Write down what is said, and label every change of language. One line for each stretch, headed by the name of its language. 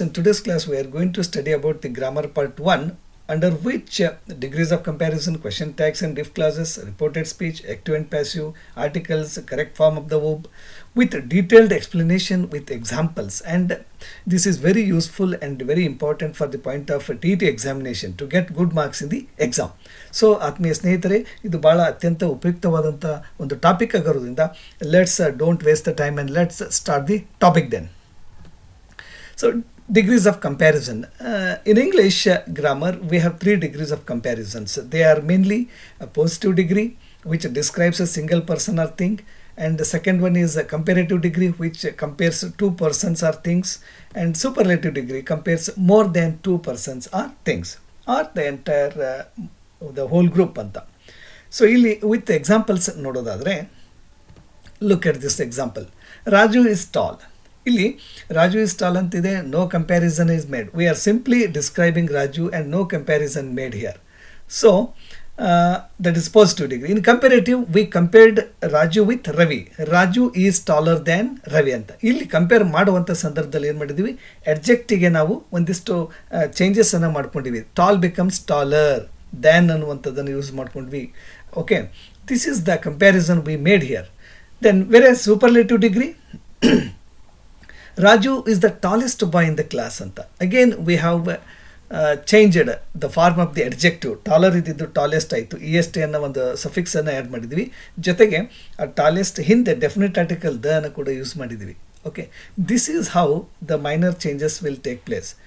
English: In today's class, we are going to study about the grammar part 1, under which degrees of comparison, question tags and if clauses, reported speech, active and passive, articles, correct form of the verb, with detailed explanation with examples. And this is very useful and very important for the point of TET examination to get good marks in the exam. So
Kannada: ಆತ್ಮೀಯ ಸ್ನೇಹಿತರೆ, ಇದು ಭಾಳ ಅತ್ಯಂತ ಉಪಯುಕ್ತವಾದಂಥ ಒಂದು topic ಆಗಿರೋದ್ರಿಂದ
English: Let's don't waste the time and let's start the topic then. So degrees of comparison. In English grammar, we have 3 degrees of comparisons. They are mainly a positive degree, which describes a single person or thing, and the second one is a comparative degree, which compares 2 persons or things, and superlative degree compares more than 2 persons or things, or the entire the whole group
Kannada: anta.
English: So
Kannada: ಇಲ್ಲಿ
English: with examples
Kannada: ನೋಡೋದಾದರೆ,
English: look at this example. Raju is tall.
Kannada: ಇಲ್ಲಿ
English: Raju is tall
Kannada: ಅಂತಿದೆ,
English: No comparison is made. We are simply describing Raju and no comparison made here. So that is positive degree. In comparative we compared Raju with Ravi. Raju is taller than Ravi
Kannada: ಅಂತ. ಇಲ್ಲಿ compare ಮಾಡುವಂಥ ಸಂದರ್ಭದಲ್ಲಿ ಏನು ಮಾಡಿದ್ದೀವಿ, ಅಡ್ಜೆಕ್ಟಿಗೆ ನಾವು ಒಂದಿಷ್ಟು ಚೇಂಜಸನ್ನು ಮಾಡ್ಕೊಂಡಿವಿ.
English: tall becomes taller, than
Kannada: ಅನ್ನುವಂಥದ್ದನ್ನು use ಮಾಡ್ಕೊಂಡ್ವಿ.
English: Okay, this is the comparison we made here. Then where superlative degree, Raju is the tallest boy in the class
Kannada: anta.
English: Again we have changed the form of the adjective. Taller
Kannada: ಇದ್ದಿದ್ದು tallest ಆಯಿತು, est ಅನ್ನೋ ಒಂದು suffix ಅನ್ನು add ಮಾಡಿದ್ವಿ. ಜೊತೆಗೆ ಆ tallest ಹಿಂದೆ definite article the ಅನ್ನು ಕೂಡ ಯೂಸ್ ಮಾಡಿದ್ವಿ.
English: Okay, this is how the minor changes will take place.